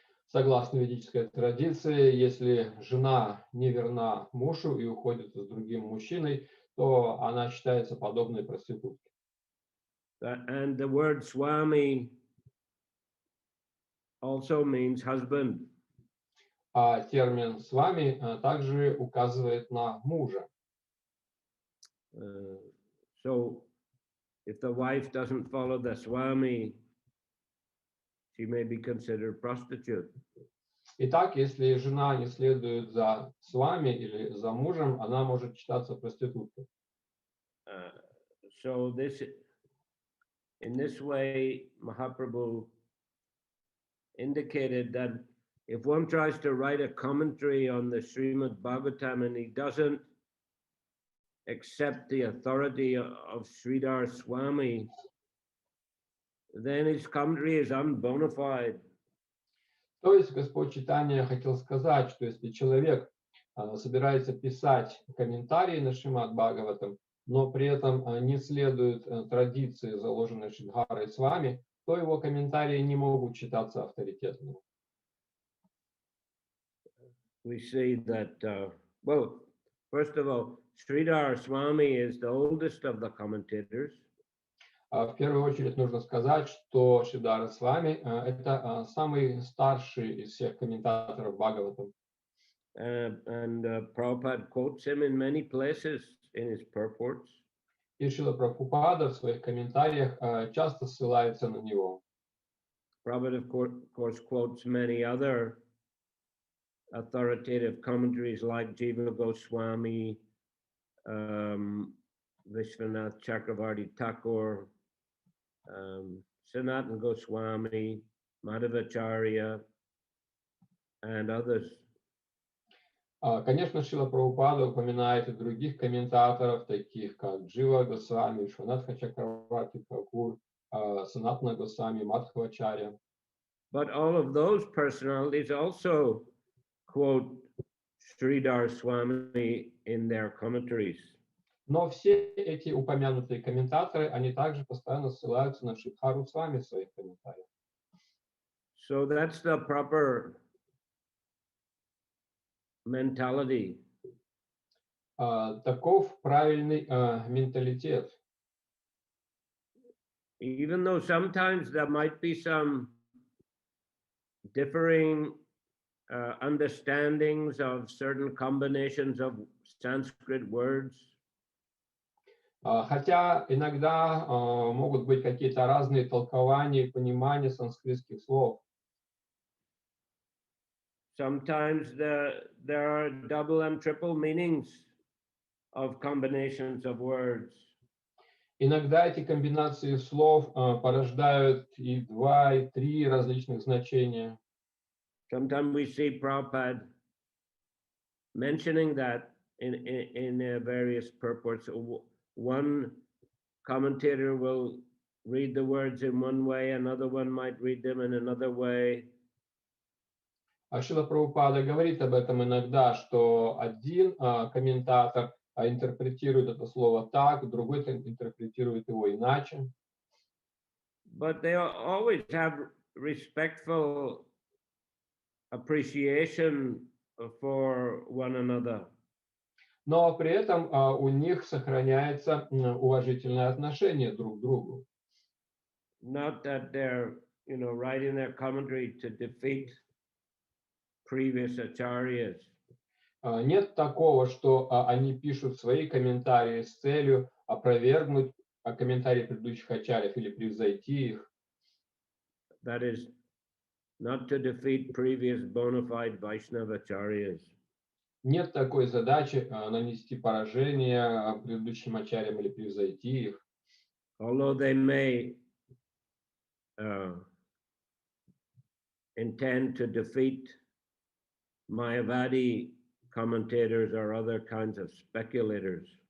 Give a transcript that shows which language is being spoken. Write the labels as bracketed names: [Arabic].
[Russian] Согласно ведической традиции, если жена не верна мужу и уходит с другим мужчиной, то она считается подобной проститутке. [English] And the word Swami also means husband. [Russian] А термин «свами» также указывает на мужа. [English] So if the wife doesn't follow the Swami, she may be considered prostitute. [Russian] Итак, если жена не следует за свами или за мужем, она может считаться проституткой. [English] So in this way, Mahaprabhu indicated that if one tries to write a commentary on the Shrimad Bhagavatam and he doesn't accept the authority of Sridhar Swami, then his commentary is unbona fide. [Russian] То есть Господь Чайтанья хотел сказать, что если человек собирается писать комментарии на Шримад Бхагаватам, но при этом не следует традиции, заложенной Шридхарой с вами, то его комментарии не могут считаться авторитетными. [English] We see that, well, first of all, Sridhar Swami is the oldest of the commentators. [Russian] В первую очередь нужно сказать, что Шридхара с вами это самый старший из всех комментаторов Бхагаватам. [English] And Prabhupada quotes him in many places in his purports. [Russian] И Шрила Прабхупада в своих комментариях часто ссылается на него. [English] Prabhupada, of course, quotes many other authoritative commentaries like Jiva Goswami, Vishwanath Chakravarti Thakur, Sanatana Goswami, Madhavacharya, and others. [Russian] Конечно, Шрила Прабхупада упоминает и других комментаторов, таких как Джива Госвами, Вишванатха Чакраварти Тхакур, Санатана Госвами, Мадхавачарья. [English] But all of those personalities also quote Sridhar Swami in their commentaries. [Russian] Но все эти упомянутые комментаторы, они также постоянно ссылаются на Шридхару с вами в своих комментариях. [English] So that's the proper mentality. [Russian] Таков правильный менталитет. [English] Even though sometimes there might be some differing understandings of certain combinations of Sanskrit words. [Russian] Хотя иногда могут быть какие-то разные толкования и понимания санскритских слов. [English] Sometimes there are double and triple meanings of combinations of words. [Russian] Иногда эти комбинации слов порождают и 2, и 3 различных значения. [English] Sometimes we see Prabhupada mentioning that in various purports. One commentator will read the words in one way, another one might read them in another way. [Russian] Шрила Прабхупада говорит об этом иногда, что один комментатор интерпретирует это слово так, другой интерпретирует его иначе. [English] But they always have respectful appreciation for one another. [Russian] Но при этом у них сохраняется уважительное отношение друг к другу. [English] Not that they're, writing their commentary to defeat previous acharyas. [Russian] Нет такого, что они пишут свои комментарии с целью опровергнуть комментарии предыдущих ачарьев или превзойти их. [English] That is not to defeat previous bona fide Vaishnava acharyas. [Russian] Нет такой задачи нанести поражение предыдущим ачарьям или превзойти их. [English] Although they may intend to defeat Mayavadi commentators or other kinds of speculators.